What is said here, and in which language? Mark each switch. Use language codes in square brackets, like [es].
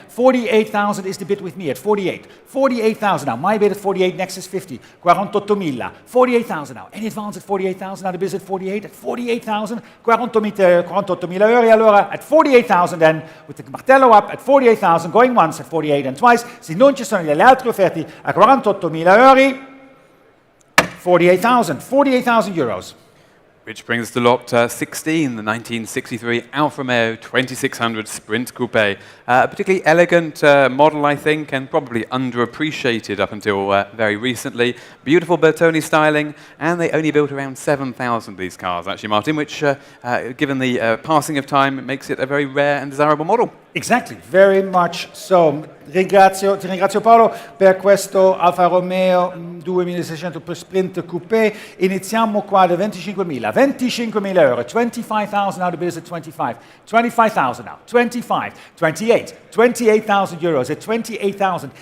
[en] 48,000 is the bid with me at 48. 48,000 now. My bid at 48, next is 50. 48.000. 48,000 now. Any advance at 48,000? Now the bid is at 48. At 48,000. 48.000 euro. Allora, at 48,000 then, with the martello up, at 48,000, going once, at 48 and twice. [it] Se non ci sono delle altre offerte a 48.000 euro, [en] 48,000 euros. Which brings us to lot 16, the 1963 Alfa Romeo 2600 Sprint Coupe. A particularly elegant model, I think, and probably underappreciated up until very recently. Beautiful Bertone styling, and they only built around 7,000 of these cars, actually, Martin, which, given the passing of time, makes it a very rare and desirable model. Exactly, very much so. [it] Ti ringrazio Paolo per questo Alfa Romeo 2600 per Sprint Coupé. Iniziamo qua da 25.000 euro. [en] 25,000 now, the bid is at 25. 25,000 now, 25, 28, 28,000 euros at 28,000.